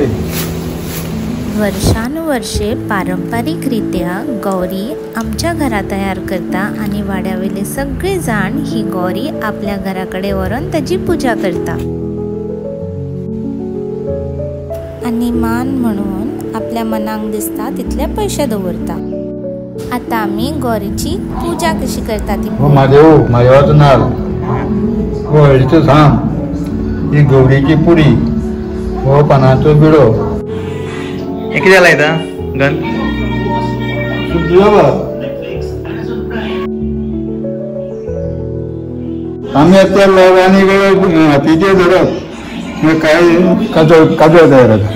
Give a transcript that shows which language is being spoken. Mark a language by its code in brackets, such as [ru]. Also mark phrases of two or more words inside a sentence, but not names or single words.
[kok] वर्षानुवर्षे पारंपरिकरित्या गौरी आमच्या घरा तयार करता आणि वाड्यावेले सगळे जाण ही गौरी आपल्या घराकडे व्हरून त्याची पूजा करता आणि मान म्हणून आपल्या मनाक दिसता तितले पैसे दवरता। आता आम्ही गौरीची पूजा कशी करता ती महादेव महादेवाचं नाल, हो हळदीचं झाम, ही गौरीची पुडी, हो पानाचो बिडो, किती झाला गण आम्ही आता आणि हातीचे धरप काय काजळ तयार